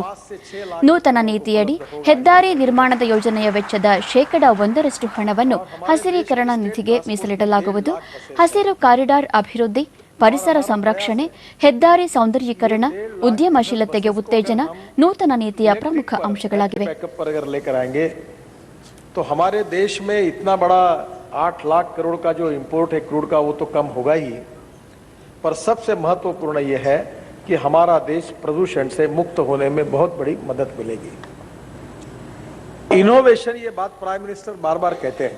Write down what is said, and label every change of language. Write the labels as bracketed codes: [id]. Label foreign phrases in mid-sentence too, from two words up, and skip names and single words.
[kn] ನೂತನ ನೀತಿಯಡಿ ಹೆದ್ದಾರಿ ನಿರ್ಮಾಣದ ಯೋಜನೆಯ ವೆಚ್ಚದ ಶೇಕಡ 1ರಷ್ಟು ಹಣವನ್ನು ಹಸಿರೀಕರಣ ನಿಧಿಗೆ ಮೀಸಲಿಡಲಾಗುವುದು. ಹಸಿರು ಕಾರಿಡಾರ್ ಅಭಿವೃದ್ಧಿ, ಪರಿಸರ ಸಂರಕ್ಷಣೆ, ಹೆದ್ದಾರಿ ಸೌಂದರ್ಯೀಕರಣ, ಉದ್ಯಮಶೀಲತೆಗೆ ಉತ್ತೇಜನ ನೂತನ ನೀತಿಯ ಪ್ರಮುಖ ಅಂಶಗಳಾಗಿವೆ. [hi] तो हमारे देश में इतना बड़ा 8 लाख करोड़ का जो इंपोर्ट है क्रूड का वो तो कम होगा ही, पर सबसे महत्वपूर्ण ये है कि हमारा देश प्रदूषण से मुक्त होने में बहुत बड़ी मदद मिलेगी. इनोवेशन, ये बात [en] prime minister [hi] बार बार कहते हैं.